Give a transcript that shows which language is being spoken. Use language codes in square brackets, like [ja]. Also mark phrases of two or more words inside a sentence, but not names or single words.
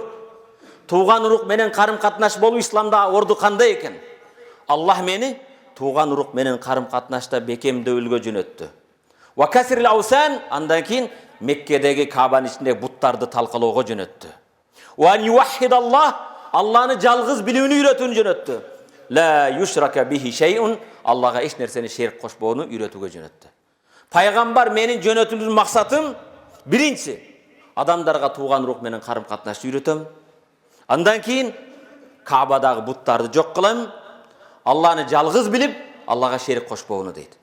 [ky] Тууган урук менен карым катнаш болуу исламда орду кандай экен? Аллах мени тууган урук менен карым катнашта бекемдөөлгө жөнөттү. [ar] وكسر الأوثان, [ky] андан кийин Меккедеги Кабанын ичиндеги буттарды талкалоого жөнөттү. [ar] ويوحد الله, [ky] Алланы жалгыз билүүнү үйрөтүүнү жөнөттү. [ar] لا يشرك به شيء, [ky] Аллага эч нерсени шерик кошпоону үйрөтүүгө жөнөттү. Пайгамбар менин жөнөтүүнүн максатым биринчи адамдарга тууган урук менен карым катнашты үйрөтөм. Андан кийин Кабадагы буттарды жок кылам. Алланы жалгыз билип, Аллага шерик кошпоону дейт.